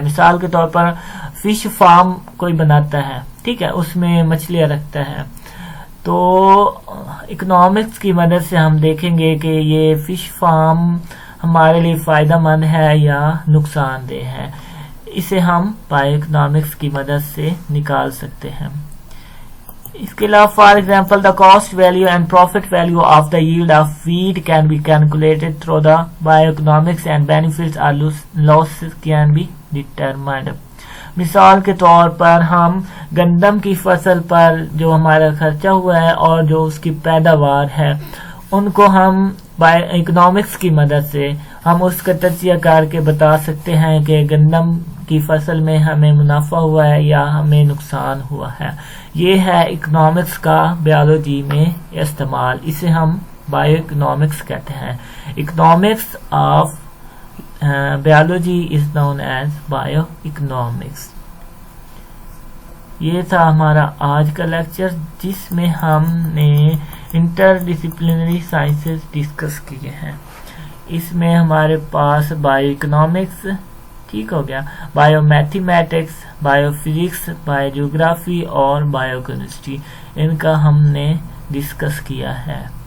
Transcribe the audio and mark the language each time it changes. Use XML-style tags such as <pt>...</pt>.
<ur>مثال کے طور پر فش فارم کوئی بناتا ہے، ٹھیک ہے، اس میں مچھلیاں رکھتا ہے، تو اکنامکس کی مدد سے ہم دیکھیں گے کہ یہ فش فارم ہمارے لیے فائدہ مند ہے یا نقصان دہ ہے. اسے ہم بایو اکنامکس کی مدد سے نکال سکتے ہیں.</ur> <en>اس کے علاوہ for example the cost value and profit value of the yield of wheat can be calculated through the bioeconomics and benefits اور losses can be determined.</en> <ur>مثال کے طور پر ہم گندم کی فصل پر جو ہمارا خرچہ ہوا ہے اور جو اس کی پیداوار ہے، ان کو ہم بایو اکنامکس کی مدد سے ہم اس کا تجزیہ کر کے بتا سکتے ہیں کہ گندم کی فصل میں ہمیں منافع ہوا ہے یا ہمیں نقصان ہوا ہے. یہ ہے اکنامکس کا بیالوجی میں استعمال. اسے ہم بایو اکنامکس کہتے ہیں.</ur> <en>Economics of biology is known as bioeconomics.</en> <ur>یہ تھا ہمارا آج کا لیکچر جس میں ہم نے انٹر ڈسپلنری سائنسز ڈسکس کیے ہیں. اس میں ہمارے پاس بایو اکنامکس، ٹھیک ہو گیا، bio mathematics, bio physics, bio geography اور بایو کیمسٹری، ان کا ہم نے ڈسکس کیا ہے.</ur>